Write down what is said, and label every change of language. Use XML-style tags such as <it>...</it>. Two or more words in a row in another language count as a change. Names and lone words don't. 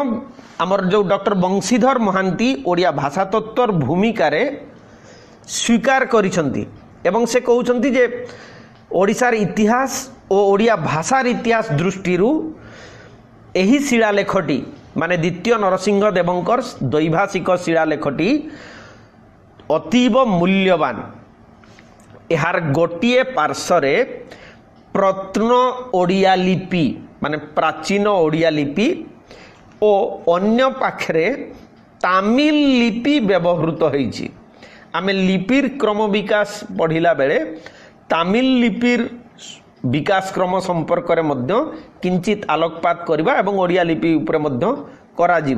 <or>ଆମର ଯୋ ଡକ୍ଟର ବଂଶୀଧର ମହାନ୍ତି ଓଡ଼ିଆ ଭାଷା ତତ୍ତ୍ୱର ଭୂମିକା ରେ ସ୍ୱୀକାର କରିଛନ୍ତି ଏବଂ ସେ କହୁଛନ୍ତି ଯେ ଓଡ଼ିଶାର ଇତିହାସ ଓ ଓଡ଼ିଆ ଭାଷାର ଇତିହାସ ଦୃଷ୍ଟିରୁ ଏହି ଶିଳାଲେଖଟି ମାନେ ଦ୍ୱିତୀୟ ନରସିଂହ ଦେବଙ୍କର ଦ୍ୱୈଭାଷିକ ଶିଳାଲେଖଟି ଅତୀବ ମୂଲ୍ୟବାନ। ଏହାର ଗୋଟିଏ ପାର୍ଶ୍ୱରେ ପ୍ରତ୍ନ ଓଡ଼ିଆ ଲିପି ମାନେ ପ୍ରାଚୀନ ଓଡ଼ିଆ ଲିପି ଓ ଅନ୍ୟ ପାଖରେ ତାମିଲ ଲିପି ବ୍ୟବହୃତ ହୋଇଛି। ଆମେ ଲିପିର କ୍ରମ ବିକାଶ ପଢ଼ିଲା ବେଳେ ତାମିଲ ଲିପିର ବିକାଶ କ୍ରମ ସମ୍ପର୍କ ରେ ମଧ୍ୟ କିଞ୍ଚିତ ଆଲୋକପାତ କରିବା ଏବଂ ଓଡ଼ିଆ ଲିପି ଉପରେ ମଧ୍ୟ କରାଯିବ।</or>